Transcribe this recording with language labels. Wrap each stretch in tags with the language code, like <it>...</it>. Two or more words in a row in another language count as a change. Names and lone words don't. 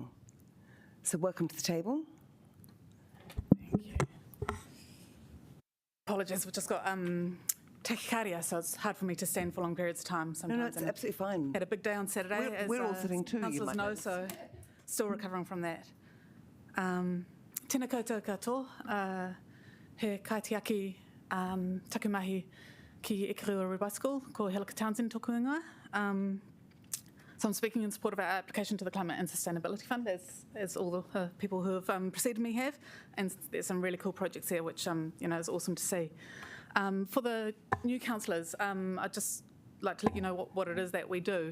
<en>So welcome to the table. Apologies, we've just got tachycardia, so it's hard for me to stand for long periods of time sometimes. No, it's absolutely fine. Had a big day on Saturday. We're all sitting too, you councillors might know, know. so still recovering from that.</en> <mi>Tēnā koutou katoa, he kaitiaki takumahi ki Ikarua Rebicycle, ko Hilika Townsend tōku ingoa.</mi> <en>So I'm speaking in support of our application to the Climate and Sustainability Fund, as all the people who have preceded me have, and there's some really cool projects there, which is awesome to see. For the new councillors, I'd just like to let you know what it is that we do.</en>